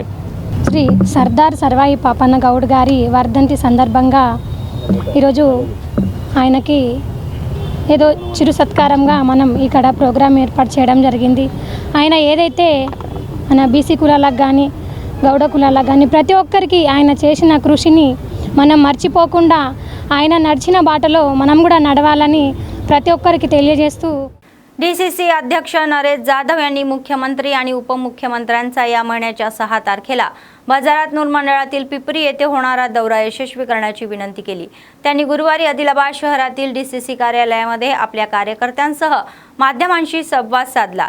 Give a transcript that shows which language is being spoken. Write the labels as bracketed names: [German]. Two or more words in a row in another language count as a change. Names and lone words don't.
[Telugu] శ్రీ సర్దార్ సర్వాయి పాపన్న గౌడ్ గారి వర్ధంతి సందర్భంగా ఈరోజు ఆయనకి ఏదో చిరు సత్కారంగా మనం ఇక్కడ ప్రోగ్రాం ఏర్పాటు చేయడం జరిగింది. ఆయన ఏదైతే మన బీసీ కులాలకు కానీ గౌడ కులాలకు కానీ ప్రతి ఒక్కరికి ఆయన చేసిన కృషిని మనం మర్చిపోకుండా ఆయన నడిచిన बाटलो మనం కూడా నడవాలని ప్రతి ఒక్కరికి తెలియజేస్తూ [Marathi] डीसीसी अध्यक्ष नरेश जाधव यांनी मुख्यमंत्री आणि उपमुख्यमंत्र्यांचा या महिन्याच्या 6 तारखेला बाजारात नूर मंडळातील पिपरी येथे होणारा दौरा यशस्वी करण्याची विनंती केली. त्यांनी गुरुवारी आदिलाबाद शहरातील डीसीसी कार्यालयामध्ये आपल्या कार्यकर्त्यांसह माध्यमांशी संवाद साधला.